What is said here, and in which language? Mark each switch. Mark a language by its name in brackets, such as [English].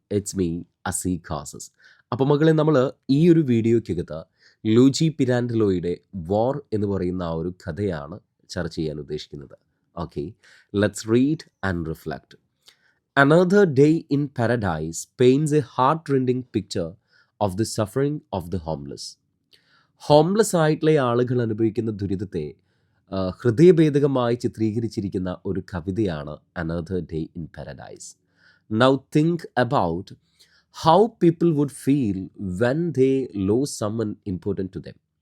[English] It's me, [Malayalam] അസി ഖാസസ്. അപ്പോൾ മകളെ നമ്മൾ ഈ ഒരു വീഡിയോയ്ക്കകത്ത് ലൂജി പിരാൻഡലോയുടെ വാർ എന്ന് പറയുന്ന ആ ഒരു കഥയാണ് ചർച്ച ചെയ്യാൻ ഉദ്ദേശിക്കുന്നത്. [English] Okay, let's read and reflect. Another day in paradise paints a heart-rending picture of the suffering of the homeless. [Malayalam] Homeless ആയിട്ടുള്ള ആളുകൾ അനുഭവിക്കുന്ന ദുരിതത്തെ ഹൃദയഭേദകമായി ചിത്രീകരിച്ചിരിക്കുന്ന ഒരു കവിതയാണ് another day in paradise. [English] Now think about how people would feel when they lose someone important to them.